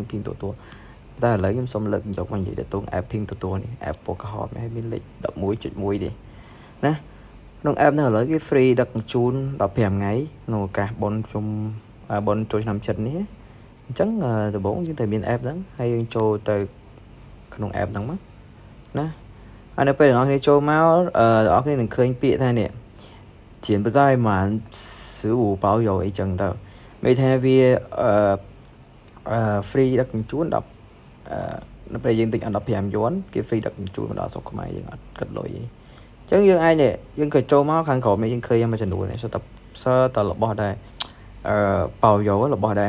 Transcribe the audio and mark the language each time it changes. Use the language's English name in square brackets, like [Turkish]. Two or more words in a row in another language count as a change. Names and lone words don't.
[Khmer] Pinduoduo តែឥឡូវខ្ញុំសូមលើកយកមកនិយាយទាក់ទង app Pinduoduo នេះ app ពណ៌ក្រហមនេះមានលេខ 11.1 នេះណាក្នុង app នេះឥឡូវគេ free ដឹកជញ្ជូន15ថ្ងៃក្នុងឱកាសបុណ្យចូលឆ្នាំចិននេះអញ្ចឹងដំបូងយើងត្រូវមាន app ហ្នឹងហើយយើងចូលទៅក្នុង app ហ្នឹងមកណាហើយនៅពេលអ្នកនរគ្នាចូលមកអ្នកនរគ្នានឹងឃើញពាក្យថានេះ [Chinese] 钱不在满15包邮 [Khmer] អីចឹងទៅមានថាវាfree ដឹកជញ្ជូននៅពេលយើងទិញ15យួនគេ free ដឹកជញ្ជូនមកដល់ស្រុកខ្មែរយើងអត់គិតលុយ ទេអញ្ចឹងយើងអាចនេះយើងក៏ចូលមកខាងក្រោមនេះយើងឃើញមួយចំនួននេះសតរបស់ដែរប៉ោយោរបស់ដែរ